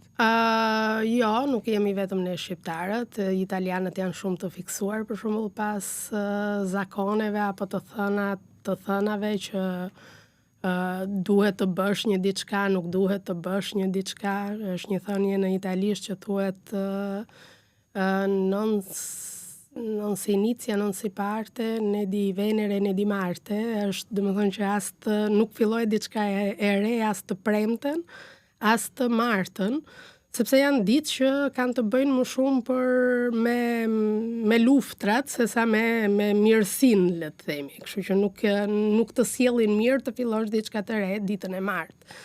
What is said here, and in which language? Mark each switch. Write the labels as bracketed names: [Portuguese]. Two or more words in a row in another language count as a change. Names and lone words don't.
[Albanian] Jo, nuk jemi vetëm ne shqiptarët. Italianët janë shumë të fiksuar për shembull pas zakoneve apo të thënave që duhet të bësh një diçka, nuk duhet të bësh një diçka. Është një thënie në italisht që thuhet [Italian] non si inizia, non si parte, ne di Venere, ne di Marte, [Albanian] është domethënë që as nuk filloi diçka e re, as të premten, as të martën, sepse janë ditë që kanë të bëjnë më shumë me luftrat sesa me mirësinë, le të themi. Kështu që nuk të sjellin mirë të fillosh diçka të re ditën e martë.